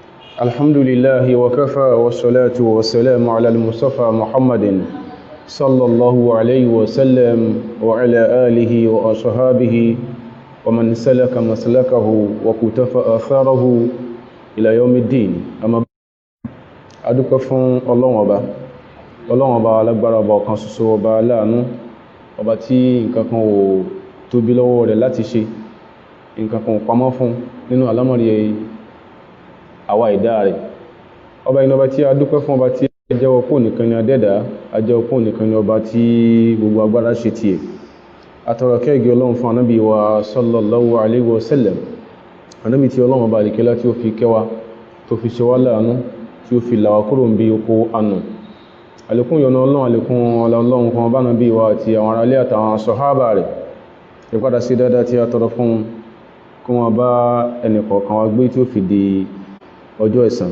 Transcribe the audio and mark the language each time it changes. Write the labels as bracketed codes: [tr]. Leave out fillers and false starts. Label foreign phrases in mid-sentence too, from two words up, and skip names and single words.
[ar] الحمد لله وكفى والصلاة والسلام على المصطفى محمد صلى الله عليه وسلم وعلى آله وأصحابه ومن سلك مسلكه وكتف آثاره إلى يوم الدين. [yo] أما adúpẹ́ fún Ọlọ́run Ọba alágbára, ọba ọ̀kan ṣoṣo, ọba aláàánú, ọba tí nǹkan kan ò tóbi lọ́wọ́ rẹ̀ láti ṣe, nǹkan kan ò pamọ́ fún nínú àlámọ̀rí àwa ẹ̀dá rẹ̀. Ọba iná, ọba tí a dúpẹ́ fún, ọba tí a jẹ́wọ́ pé nìkan ni adẹ́dàá, a jẹ́wọ́ pé nìkan ni ọba tí gbogbo agbára ṣe tiẹ̀. Atọrọ kẹ́gẹ́ Ọlọ́run fún ànábì wa [ar] صلى الله عليه وسلم, [yo] ànábì tí Ọlọ́run Ọba àlìkẹ́lá tí ó fi kẹwa, tó fi ṣe wá láàánú, tí ó fi là wá kúrò níbi oko ànù. Àlékún yọ́nú Ọlọ́run, àlékún Ọlọ́run kan bá nàbí wa àti àwọn aráalé àtàwọn sàhábà rẹ̀. Ìpadà sí dáadáa tí a tọrọ fún kí wọ́n bá ẹnìkọ̀ọ̀kan wa gbé tí ó fi di ọjọ́ ẹ̀san.